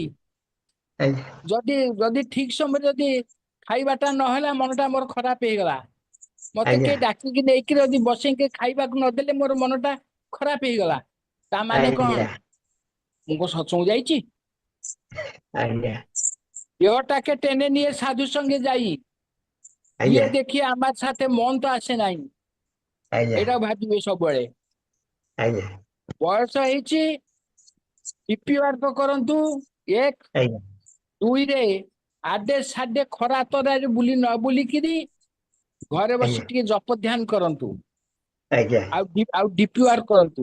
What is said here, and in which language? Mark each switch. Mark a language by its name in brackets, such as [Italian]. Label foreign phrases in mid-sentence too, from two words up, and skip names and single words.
[Odia] ଆଜ୍ଞା ଯଦି ଯଦି ଠିକ ସମୟରେ ଯଦି ଖାଇବାଟା ନହେଲା, ମନଟା ମୋର ଖରାପ ହେଇଗଲା। ମତେ ଆଜ୍ଞା କିଏ ଡାକିକି ନେଇକି ଯଦି ବସେଇକି ଖାଇବାକୁ ନଦେଲେ, ମୋର ମନଟା ଖରାପ ହେଇଗଲା। ତା ମାନେ କଣ? ଆଜ୍ଞା ମୁଁ କଣ ସତ୍ସଙ୍ଗ ଯାଇଛି? ଆଜ୍ଞା [Bangla] দেহটাকে টেনে নিয়ে সাধু সঙ্গে যাই, গিয়ে [Odia] ଆଜ୍ଞା [Bangla] দেখি আমার সাথে মন তো আসে নাই। [Odia] ଆଜ୍ଞା ଏଟା ଭାବିବେ ସବୁବେଳେ। ଆଜ୍ଞା ବୟସ ହେଇଛି, ଡିପି ୱାର୍କ କରନ୍ତୁ। ଏକ ଆଜ୍ଞା ଦୁଇରେ ଆଡେ ସାଡେ ଖରା ତରାରେ ବୁଲି ନ ବୁଲିକିରି ଘରେ ବସି ଆଜ୍ଞା ଟିକେ ଜପ ଧ୍ୟାନ କରନ୍ତୁ। ଆଜ୍ଞା ଆଉ ଡିପି ୱାର୍କ କରନ୍ତୁ।